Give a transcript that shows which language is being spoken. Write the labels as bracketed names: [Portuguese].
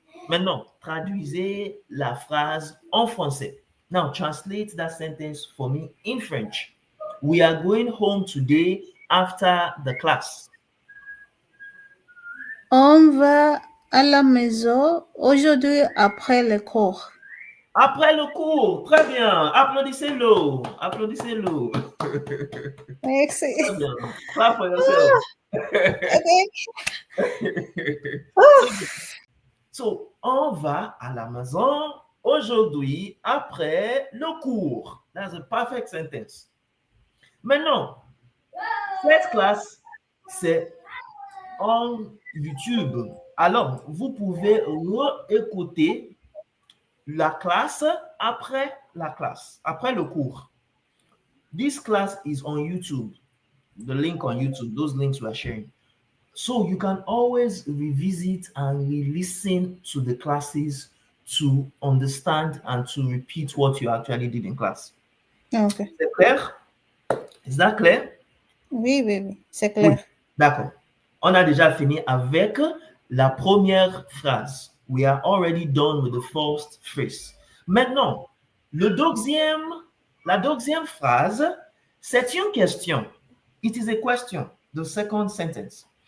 [French] Maintenant, traduisez la phrase en français. [English] Now, translate that sentence for me in French. We are going home today after the class. [French] On va à la maison aujourd'hui après le cours. Après le cours, très bien. Applaudissez-le. Applaudissez-le. Merci. Très bien. [English] Clap for yourself. [French] So, on va à la maison aujourd'hui après le cours. [English] That's a perfect sentence. [French] Maintenant, cette classe, c'est en YouTube. Alors, vous pouvez réécouter la classe, après le cours. [English] This class is on YouTube. The link on YouTube, those links we are sharing. So you can always revisit and re-listen to the classes to understand and to repeat what you actually did in class. Okay. [French] C'est clair? [English] Is that clear? [French] Oui, c'est clair. Oui, d'accord. On a déjà fini avec la première phrase. [English] We are already done with the first phrase. [French] Maintenant, la deuxième phrase, c'est une question. [English] It is a question, the second sentence.